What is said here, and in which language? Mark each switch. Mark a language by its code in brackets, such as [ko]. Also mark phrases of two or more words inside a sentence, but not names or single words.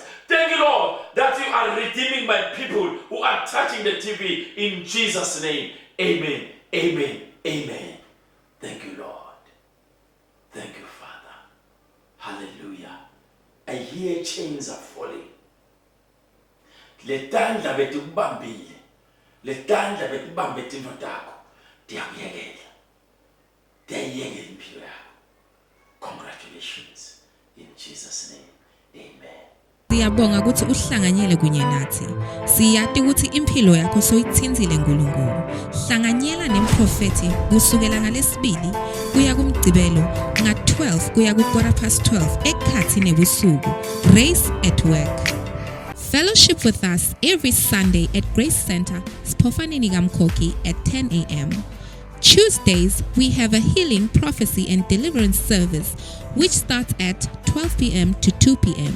[en] Thank you, Lord, that you are redeeming my people who are touching the TV in Jesus' name. Amen. Amen. Amen. Thank you, Lord. Thank you, Father. Hallelujah. I hear chains are falling. [ss] Letandla betukubambile. Letandla betubambe tintfo takho. Diyakuyekela. Diyayiyekela impilo yakho. [en] Congratulations. In Jesus' name. Amen. [ss] Siyabonga ukuthi uhlanganyele kunye nathi. Siyati ukuthi impilo yakho soyithinzile uNkulunkulu. Hlanganyela nemprofeti kusukela ngalesibili kuya kumgcibelo nga-12 kuya ku-12:15 ekhathi nebusuku. [en] Grace at Work. Fellowship with us every Sunday at Grace Center, Spofanini Kamkoki at 10 a.m. Tuesdays, we have a healing, prophecy and deliverance service which starts at 12 p.m. to 2 p.m.